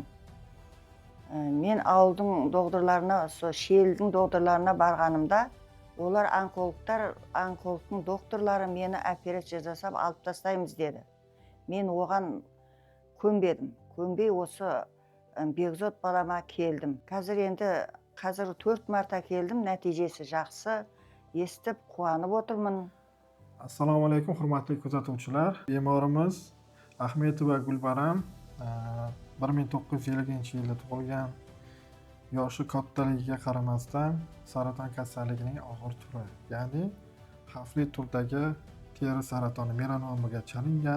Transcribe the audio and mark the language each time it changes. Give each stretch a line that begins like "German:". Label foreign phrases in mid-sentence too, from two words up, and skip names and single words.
Kazakh: Мен ауылдың доғдырларына, шелдің доғдырларына барғанымда, олар онкологтың докторлары мені операция жасап алып тастаймыз деді. Мен оған көнбедім. Көнбей осы Бекзот балама келдім. Қазір 4 марта келдім, нәтижесі жақсы, естіп қуанып отырмын.
Uzbek: Assalomu alaykum, hurmatli kuzatuvchilar. Bemorimiz Ahmetova Gulbaram 1950-yilda tug'ilgan. Yoshi kattaligiga qaramasdan saraton kasalligining og'ir turi, ya'ni xavfli turdagi teri saratoni melanomaga chalingan.